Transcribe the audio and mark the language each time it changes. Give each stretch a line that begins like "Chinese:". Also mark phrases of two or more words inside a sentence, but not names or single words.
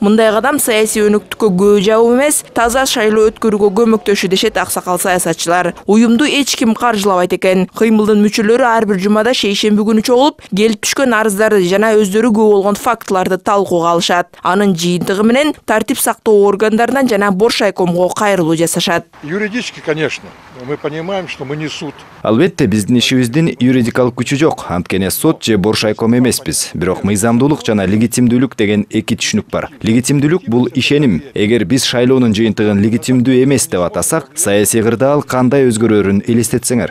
Kyrgyz: Мындай кадам саясий өнөктүккө көө жабуу эмес, таза шайлоо өткөрүүгө көмөктөшү дешет аксакал саясатчылар. Уюмду эч ким каржылабайт экен. Кыймылдын мүчөлөрү ар бир жумада шейшемби күнү чогулуп, келип түшкөн арыздарды жана өздөрү күбө болгон фактыларды талкууга алышат. Анын жыйынтыгы менен тартип сактоо органдарынан жана Боршайкомго кайрылуу жасашат.
Russian: Юридически, конечно, мы понимаем, что мы не суд.
Kyrgyz: Албетте биздин ишибиздин юридикалык күчү жок. Анткени сот же Боршайком эмеспиз. Бирок мыйзамдуулук жана легитимдүүлүк деген эки түшүнүк бар. Легитимдүүлүк бул ишеним. Эгер биз шайлоонун жыйынтыгын легитимдүү эмес деп атасак, саясий кырда ал кандай өзгөрөрүн элестетсеңер.